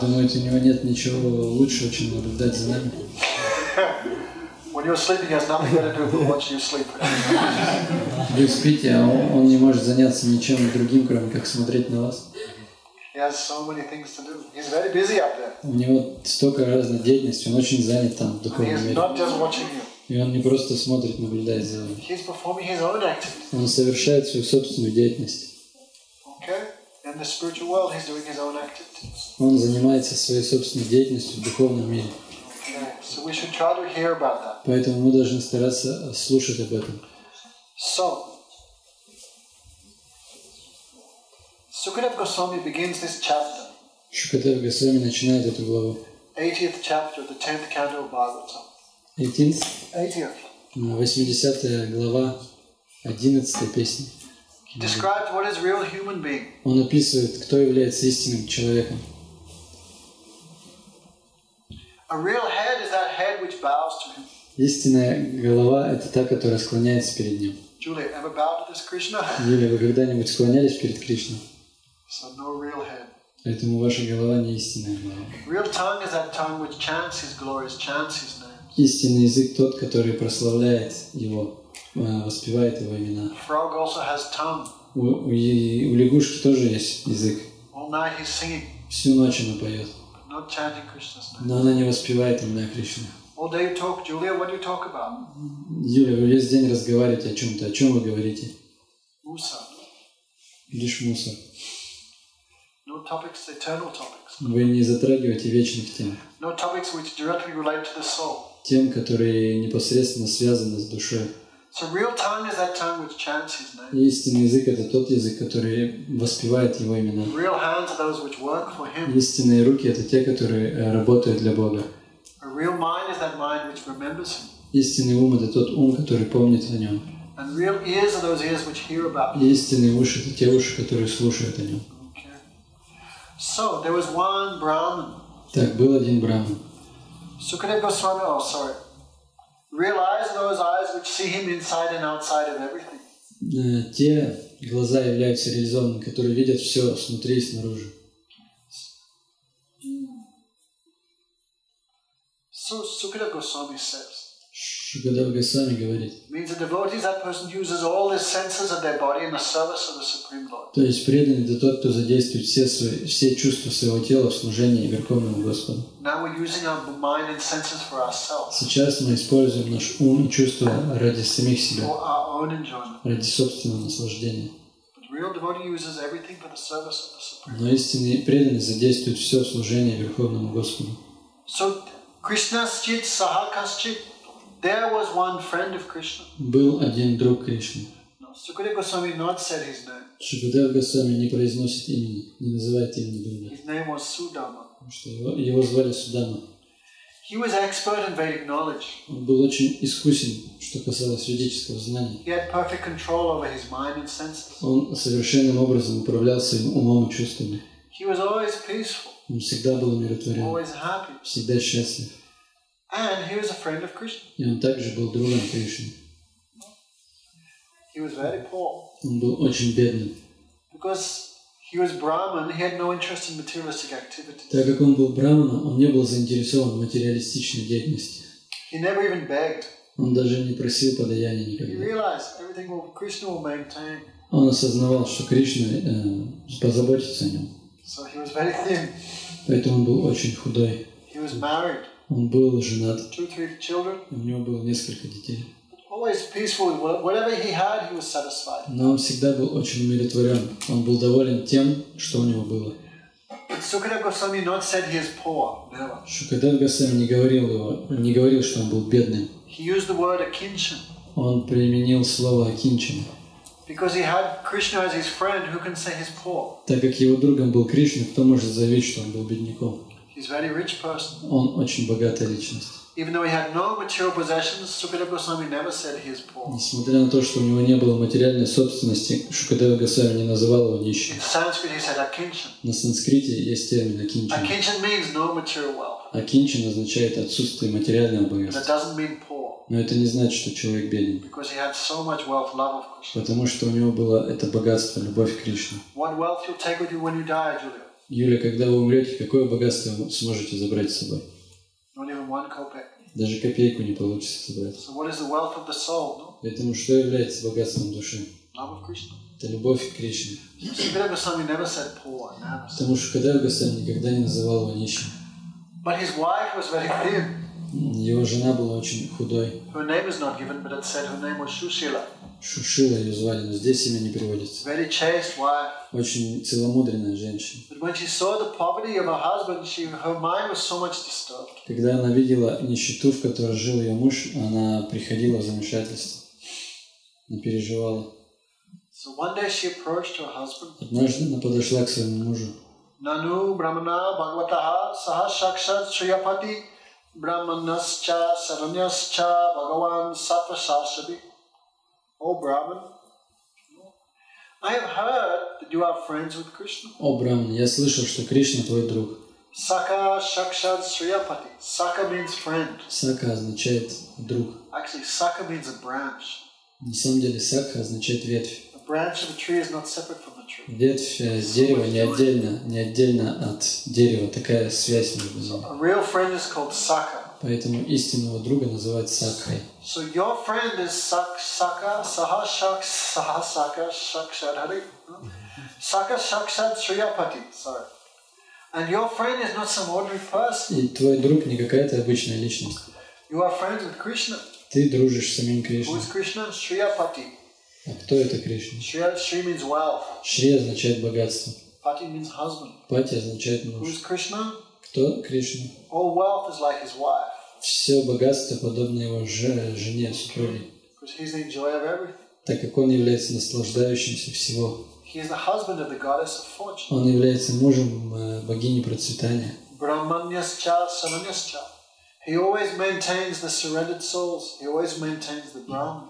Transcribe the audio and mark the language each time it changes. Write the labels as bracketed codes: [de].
[ru] Думаете, у него нет ничего лучшего, чем наблюдать за нами? [en] When you're sleeping, he has nothing better to do but watch you sleep. [ru] Вы спите, а он не может заняться ничем другим, кроме как смотреть на вас. [en] He has so many things to do. He's very busy up there. [ru] У него столько разной деятельности, он очень занят там в [en] And [ru] духовном [en] he's [ru] мире. [en] not just watching you. [ru] И он не просто смотрит, наблюдает за вами. [en] He's performing his own activities. [ru] Он совершает свою собственную деятельность. [en] Okay? In the spiritual world, he's doing his own activities. [ru] Он занимается своей собственной деятельностью в духовном мире. [en] Okay. So we should try to hear about that. [ru] Поэтому мы должны стараться слушать об этом. [en] So, Sukadeva Goswami begins this chapter, [ru] Шукадев Госвами начинает эту главу. [en] 80th chapter of the 10th canto of Bhagavatam. 80th. [ru] 80 глава, 11 песня. [en] He describes what is real human being. [ru] Он описывает, кто является истинным человеком. [en] A real head is that head which bows to him. [ru] Истинная голова – это та, которая склоняется перед ним. [en] Julia, ever bowed to this Krishna? [ru] Юлия, вы когда-нибудь склонялись перед Кришной? [en] So no real head. [ru] Поэтому ваша голова не истинная голова. [en] Real tongue is that tongue which chants his glories, chants his name. [ru] Истинный язык тот, который прославляет его, воспевает его имена. [en] Frog also has tongue. [ru] У лягушки тоже есть язык. [en] All night he's singing, [ru] Всю ночь она поет, [en] but not chanting Krishna's name. [ru] но она не воспевает имена Кришны. [en] All day you talk, Julia, what do you talk about? [ru] Юля, вы весь день разговариваете о чем-то. О чем вы говорите? Musa. Лишь мусор. [en] No topics, eternal topics. [ru] Вы не затрагиваете вечных тем. [en] No topics which directly relate to the soul. [ru] Тем, которые непосредственно связаны с душой. [en] So real tongue is that tongue which chants his name. [ru] И истинный язык – это тот язык, который воспевает его имена. [en] Real hands are those which work for him. [ru] Истинные руки – это те, которые работают для Бога. [en] A real mind is that mind which remembers him. [ru] Истинный ум – это тот ум, который помнит о нем. [en] And real ears are those ears which hear about him. [ru] И истинные уши – это те уши, которые слушают о нем. [en] Okay. So there was one Brahmin. [ru] Так, был один браман. [en] Sukadeva Goswami, real eyes are those eyes which see him inside and outside of everything. [ru] Те глаза являются реализованными, которые видят все снутри и снаружи. [en] So Sukadeva Goswami says, [ru] Шукадев Госвами говорит, [en] means a devotee is that person who uses all the senses of their body in the service of the Supreme Lord. [ru] то есть преданный – это тот, кто задействует все чувства своего тела в служении Верховному Господу. [en] Now we're using our mind and senses for ourselves, [ru] Сейчас мы используем наш ум и чувства ради самих себя, [en] for our own enjoyment. [ru] ради собственного наслаждения. [en] But real devotee uses everything for the service of the Supreme Lord. [ru] Но истинный преданный задействует все в служении Верховному Господу. [sa] So Krishna's chit sahakaschit. [en] There was one friend of Krishna. [ru] Был один друг Кришны. [en] No, Sukadeva Goswami not said his name. [ru] Шукадев Госвами не произносит имени, не называет имени друга, [en] His name was Sudama. [ru] потому что его звали Судама. [en] He was expert in Vedic knowledge. [ru] Он был очень искусен, что касалось ведического знания. [en] He had perfect control over his mind and senses. [ru] Он совершенным образом управлял своим умом и чувствами. [en] He was always peaceful, [ru] Он всегда был умиротворен, [en] always happy. [ru] всегда счастлив. [en] And he was a friend of Krishna. [ru] И он также был другом Кришны. [en] He was very poor. [ru] Он был очень бедным. [en] Because he was Brahman, he had no interest in materialistic activities. [ru] Так как он был браманом, он не был заинтересован в материалистичной деятельности. [en] He never even begged. [ru] Он даже не просил подаяния [en] He [ru] никогда. [en] realized everything Krishna will maintain. [ru] Он осознавал, что Кришна позаботится о нем. [en] So he was very thin. [ru] Поэтому он был очень худой. [en] He was married, [ru] Он был женат. [en] 2-3 children. [ru] У него было несколько детей. [en] Always peaceful. Whatever he had, he was satisfied. [ru] Но он всегда был очень умиротворен. Он был доволен тем, что у него было. [en] But Sukadeva Goswami not said he is poor. Never. [ru] Шукадев Госвами не говорил, что он был бедным. [en] He used the word akinchan. [ru] Он применил слово «акинчан». [en] Because he had Krishna as his friend, who can say he's poor? [ru] Так как его другом был Кришна, кто может заявить, что он был бедняком? [en] He's a very rich person. [ru] Он очень богатая личность. [en] Even though he had no material possessions, Sukadeva Goswami never said he is poor. [ru] Несмотря на то, что у него не было материальной собственности, Шукадева Госвами не называл его нищим. [en] In Sanskrit, he said akinchan. [ru] На санскрите есть термин «акинчан». [en] Akinchan means no material wealth. [ru] Акинчан означает отсутствие материального [en] But it [ru] богатства. [en] doesn't mean poor. [ru] Но это не значит, что человек беден. [en] Because he had so much wealth, love of Krishna. [ru] Потому что у него было это богатство, любовь к Кришне. [en] What wealth you'll take with you when you die, Julia? [ru] Юля, когда вы умрете, какое богатство вы сможете забрать с собой? [en] Not even one kopeck. [ru] даже копейку не получится собрать. [en] So what is the wealth of the soul? No? [ru] Поэтому что является богатством души? [en] Love of Krishna. [ru] Это любовь к Кришне. [en] Sukadeva Goswami never said poor. Never. [ru] Потому что Кадева Госвами никогда не называл его нищим. [en] But his wife was very thin. [ru] Его жена была очень худой. [en] Her name is not given, but it said her name was Shushila. [ru] Шушила ее звали, но здесь имя не приводится. [en] Very chaste wife. [ru] Очень целомудренная женщина. [en] But when she saw the poverty of her husband, her mind was so much disturbed. [ru] Когда она видела нищету, в которой жил ее муж, она приходила в замешательство. Она переживала. [en] So one day she approached her husband. [ru] Однажды она подошла к своему мужу. [sa] Nanu Brahmana Bhagavataha Saha Shakshat Shriyapati Brahmanascha Saranyascha Bhagavan Sattva Sashabi. [en] O Brahman, I have heard that you are friends with Krishna. [ru] О, Браман, я слышал, что Кришна твой друг. [sa] Saka Shakshat Shriyapati. [en] Saka means friend. [ru] Сака означает друг. [en] Actually, Saka means a branch. [ru] На самом деле сакха означает ветвь. [en] The branch of a tree is not separate from the tree. [ru] Ветвь дерева не отдельно от дерева. Такая связь между ними. [en] A real friend is called Saka. [ru] Поэтому истинного друга называют сакхой. [en] So your friend is [sa] Saka Saha Saka Shakshat Hari. Saka Shakshat Shriyapati. [en] Sorry. And your friend is not some ordinary person. [ru] И твой друг не какая-то обычная личность. [en] You are friends with Krishna. [ru] Ты дружишь с самим [en] Who [ru] Кришной. [en] is Krishna? Shriyapati. [ru] А кто это Кришна? [en] Shri means wealth. [ru] Шри означает богатство. [en] Pati means husband. [ru] Пати означает [en] Who [ru] муж. [en] is Krishna? [ru] Кто Кришна? [en] All wealth is like his wife. [ru] Все богатство подобно его жене, супруге, [en] Because he's the enjoyer of everything. [ru] так как он является наслаждающимся всего. [en] He is the husband of the goddess of fortune. [ru] Он является мужем богини процветания. [sa] Brahmanyascha Saranyascha. [en] He always maintains the surrendered souls. He always maintains the Brahmans.